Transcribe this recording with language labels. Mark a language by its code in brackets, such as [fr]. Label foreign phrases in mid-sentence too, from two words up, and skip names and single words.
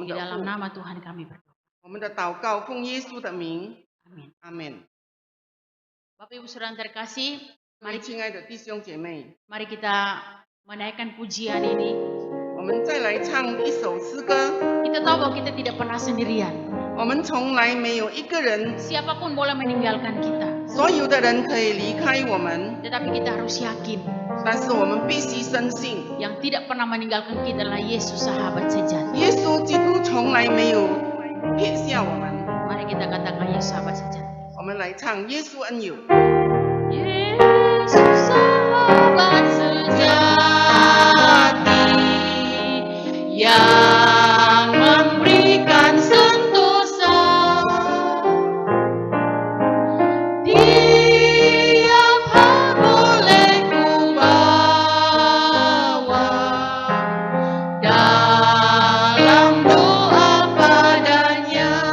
[id] Di [zh] 的 [id] dalam [zh] 父， [id] nama Tuhan kami berdoa. [zh] 我们的祷告奉耶稣的名， [id] Amin. [zh] 阿门。 [id] Bapak Ibu Saudara yang terkasih, [zh] 各位亲爱的弟兄姐妹， [id] mari kita menaikkan pujian ini. [zh] 我们再来唱一首诗歌。 [id] Kita tahu bahwa kita tidak pernah sendirian. [zh] 我们从来没有一个人， [id] Siapapun boleh meninggalkan kita. [zh] 所有的人可以离开我们， [id] Tetapi kita harus yakin [zh] 但是我们必须深信， [id] yang tidak pernah meninggalkan kita adalah Yesus sahabat sejati. [zh] 耶稣基督从来没有撇下我们。 [id] Mari kita katakan Yesus sahabat sejati. [zh] 我们来唱《耶稣恩友》。 [id] Yesus sahabat sejati yang memberikan sentosa tiap hal boleh ku bawa dalam doa padanya.